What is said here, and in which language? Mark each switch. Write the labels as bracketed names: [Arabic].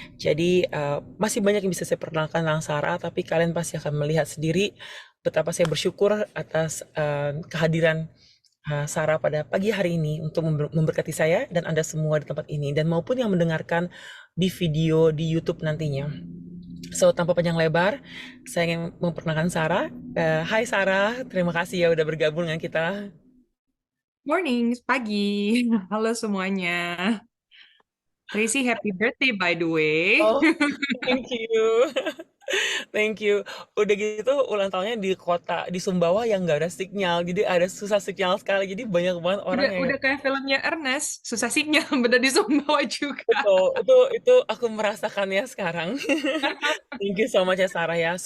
[Indonesian] Jadi masih banyak yang bisa saya perkenalkan tentang Sarah, tapi kalian pasti akan melihat sendiri betapa saya bersyukur atas kehadiran Sarah pada pagi hari ini untuk memberkati saya dan Anda semua di tempat ini, dan maupun yang mendengarkan di video di YouTube nantinya. So, tanpa panjang lebar, saya ingin memperkenalkan Sarah. Hai Sarah, terima kasih ya udah bergabung dengan kita. Morning, pagi. Halo semuanya. [English] Tracy, happy birthday by the way. Oh, thank you. Thank you. [Indonesian] Udah gitu ulang tahunnya di kota di Sumbawa yang nggak ada sinyal, jadi ada susah sinyal sekali. Jadi banyak banget orang yang Udah kayak filmnya Ernest, susah sinyal, bener di Sumbawa juga. betul. Itu aku merasakannya sekarang. [English] Thank you so much [Indonesian] ya Sarah ya.